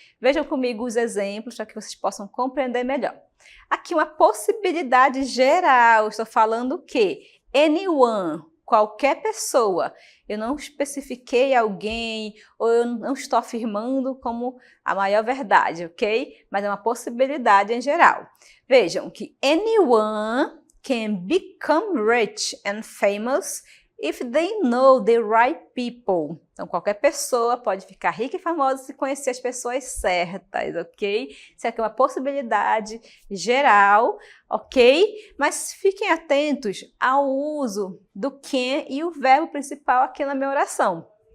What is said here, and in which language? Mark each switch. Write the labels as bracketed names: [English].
[Portuguese] Vejam comigo os exemplos para que vocês possam compreender melhor. Aqui uma possibilidade geral, estou falando o quê? Anyone, qualquer pessoa. Eu não especifiquei alguém ou eu não estou afirmando como a maior verdade, ok? Mas é uma possibilidade em geral. Vejam que [English] anyone can become rich and famous if they know the right people. [Portuguese] Então, qualquer pessoa pode ficar rica e famosa se conhecer as pessoas certas, ok? Isso aqui é uma possibilidade geral, ok? Mas fiquem atentos ao uso do can e o verbo principal aqui na minha oração.